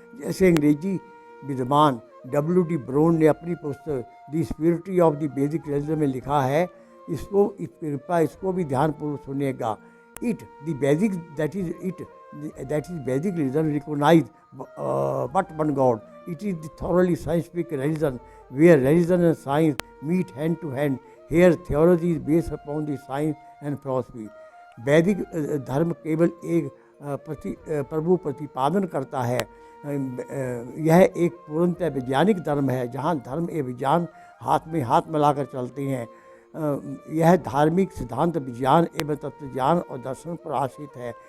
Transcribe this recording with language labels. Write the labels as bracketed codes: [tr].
[hi] जैसे अंग्रेजी विद्वान W.D. ब्रोन ने अपनी पुस्तक द स्पिरिटी ऑफ द वैदिक रिलीजन में लिखा है, इसको भी ध्यानपूर्वक सुनिएगा। [en] That is Vedic religion recognise but one God. It is the thoroughly scientific religion where religion and science meet hand to hand. Here theology is based upon the science and philosophy. [hi] वैदिक धर्म केवल एक प्रभु प्रतिपादन करता है। यह एक पूर्णतः वैज्ञानिक धर्म है जहाँ धर्म एवं विज्ञान हाथ में हाथ मिलाकर चलते हैं। यह धार्मिक सिद्धांत विज्ञान एवं तत्वज्ञान और दर्शन पर आश्रित है।